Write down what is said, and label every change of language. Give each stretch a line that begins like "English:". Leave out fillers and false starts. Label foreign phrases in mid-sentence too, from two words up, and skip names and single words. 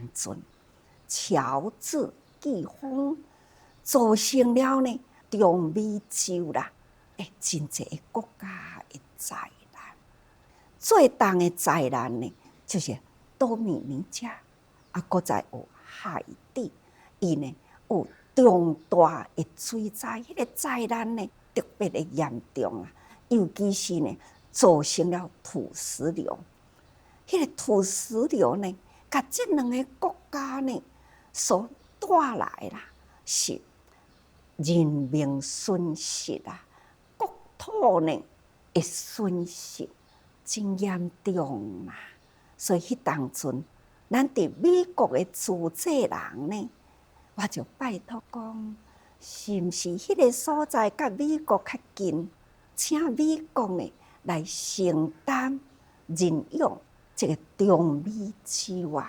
Min Nan Chinese: 阵乔治季风造成了呢中美洲啦，真济个国家的灾难。最重的灾难呢，就是多米尼加，搁再有海地，伊呢有重大的水灾，迄个灾难呢特别的严重啊，尤其是呢造成了土石流。迄个土石流呢，甲这两个国家呢所带来啦，是人命损失啊，国土呢的损失真严重啊。所以迄当阵，咱伫美国的自济人呢，我就拜托讲，是毋是迄个所在甲美国较近，请美国呢来承担任用这个中美洲啊？